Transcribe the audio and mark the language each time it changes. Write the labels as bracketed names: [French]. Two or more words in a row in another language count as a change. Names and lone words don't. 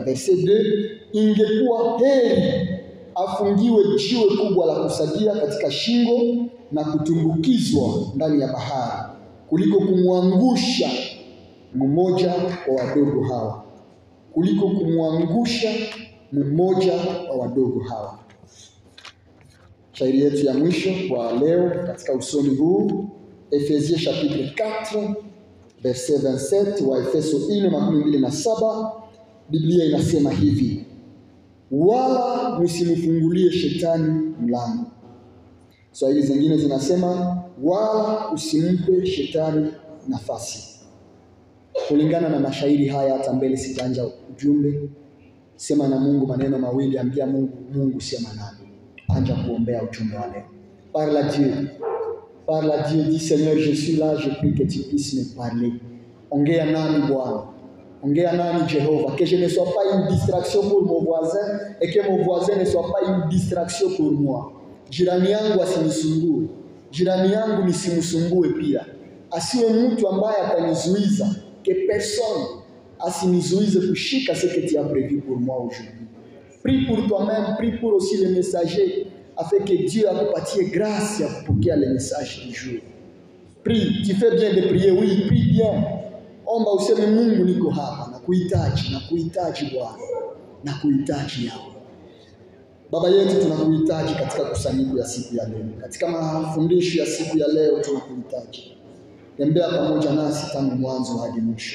[Swahili] Verset 2, ingekuwa heri afungiwe jiwe kubwa la kusagia katika shingo na kutumbukizwa ndani ya bahari, kuliko kumwangusha mmoja wa wadogo hawa. Kuliko kumwangusha mmoja wa wadogo hawa. Shairi yetu ya mwisho kwa leo katika usomi huu, [French] Ephésiens chapitre 4 verset 27 [Swahili] wa Efeso [French] 4:27. [Swahili] Biblia inasema hivi: wala msimfungulie shetani mlango. Swahili zingine zinasema wala usimpe shetani nafasi. Kulingana na mashairi haya, hata mbele sitaanja ujumbe, sema na Mungu maneno mawili, ambia Mungu, Mungu sema nami. Anja kuombea ujumbe wa leo. [French] Parle à Dieu. Parle à Dieu, dis Seigneur, je suis là, je prie que tu puisses me parler. [Swahili] Ongea nami Bwana. Ongea nami Jéhovah. [French] Que je ne sois pas une distraction pour mon voisin et que mon voisin ne soit pas une distraction pour moi. [Swahili] Jirani yangu asinisumbue. Jirani yangu nisimsumbue pia. Asiwe mtu ambaye atanizuiza. [French] Que personne [Swahili] asinizuize kushika [French] ce que tu as prévu pour moi aujourd'hui. Prie pour toi-même, prie pour aussi les messagers, afin que Dieu akupatie grâce [Swahili] ya kupokea [French] les messages du jour. Prie, tu fais bien de prier, oui, prie bien. [Swahili] Omba useme Mungu niko hapa, nakuhitaji Bwana, nakuhitaji yao. Baba yetu tunakuhitaji katika kusanyiko ya siku ya leo. Katika mafundisho ya siku ya leo tunakuhitaji. Tembea pamoja nasi tangu mwanzo hadi mwisho.